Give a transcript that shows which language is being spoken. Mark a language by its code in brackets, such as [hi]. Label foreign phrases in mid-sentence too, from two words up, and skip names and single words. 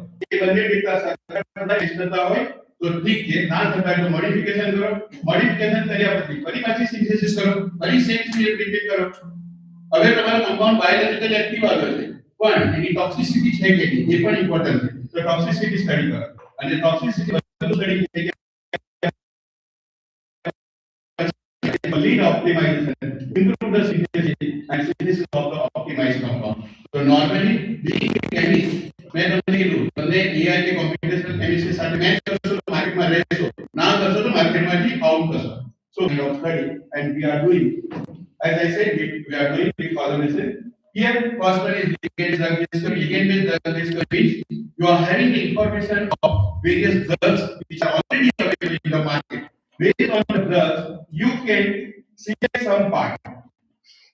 [gu] એ બંને ડેટા સાથે મેચ થતા હોય તો ઠીક છે, ના થતા હોય તો મોડિફિકેશન કરો. મોડિફિકેશન કર્યા પછી ફરી પાછી સિન્થેસિસ કરો, ફરી [en] same step repeat [gu] કરો. હવે તમારો કમ્પાઉન્ડ [en] biological active [gu] આવ્યો છે પણ એની ટોક્સિસિટી છે કે નહીં એ પણ ઇમ્પોર્ટન્ટ છે. તો [en] toxicity study [gu] કરો અને ટોક્સિસિટી બધું સ્ટડી થઈ ગયા [en] lead optimization, improve the synthesis and synthesis of the optimized compound. So normally being a chemist, [gu] मैं તમને કીધું તમને AI કે [en] computational chemistry [gu] સાથે મેચ કરશો તો માર્કેટમાં રહેશો, ના કરશો તો માર્કેટમાંથી આઉટ કરશો. [en] So we are study and we are doing, as I said, we are doing the collaboration. Here first one is ligand drug discovery. Ligand based drug discovery, you are having the information of various drugs which are already available in the market. Based on the drugs, you can select some part.